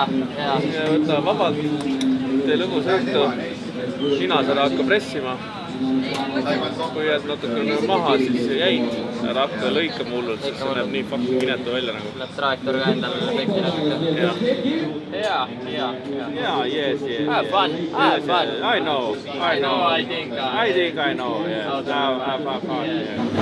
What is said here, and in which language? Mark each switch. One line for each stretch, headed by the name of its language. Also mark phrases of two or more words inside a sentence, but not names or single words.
Estonian: Võta vabalt, tee lõbus õhtu, ninasada hakka pressima. Kui jääd natukene maha, siis jäid. Ära hakka lõikama hullult, sest see näeb nii fucking minetu välja nagu. Läheb trajektoor ka endale pekki natuke. Ja.
English: Yes. Have fun. I know. I think I know, yeah. Have fun, yeah.